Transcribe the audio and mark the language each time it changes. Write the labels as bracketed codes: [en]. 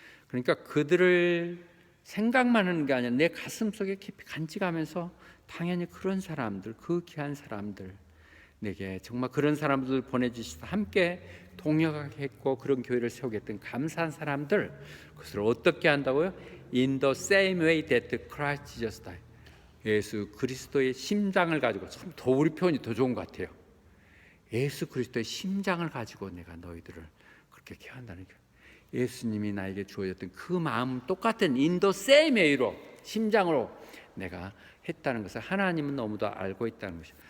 [ko] 그러니까 그들을 생각만 하는 게 아니라 내 가슴속에 깊이 간직하면서 당연히 그런 사람들, 그 귀한 사람들 내게 정말 그런 사람들 보내주시다 함께 동역했고 그런 교회를 세우겠던 감사한 사람들 그것을 어떻게 한다고요? [en] In the same way that Christ Jesus died. [ko] 예수 그리스도의 심장을 가지고 참 더 우리 표현이 더 좋은 것 같아요. 예수 그리스도의 심장을 가지고 내가 너희들을 그렇게 케어한다는 거예요. 예수님이 나에게 주어졌던 그 마음 똑같은 [en] in the same way [ko] 로 심장으로 내가 했다는 것을 하나님은 너무도 알고 있다는 것이죠.